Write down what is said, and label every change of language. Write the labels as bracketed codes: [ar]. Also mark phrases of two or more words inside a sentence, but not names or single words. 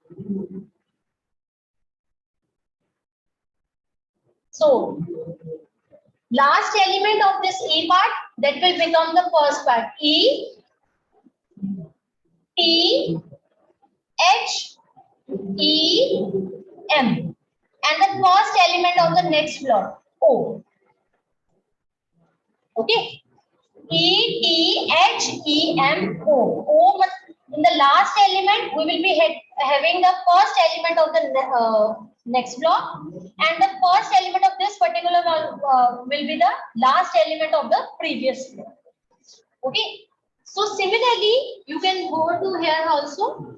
[en] So, last element of this E part, that will become the first part. E, T, H, E, M. And the first element of the next block, O. Okay. E, T, H, E, M, O. O, in the last element, we will be having the first element of the next block. And the first element of this particular one will be the last element of the previous block. Okay. So similarly, you can go to here also.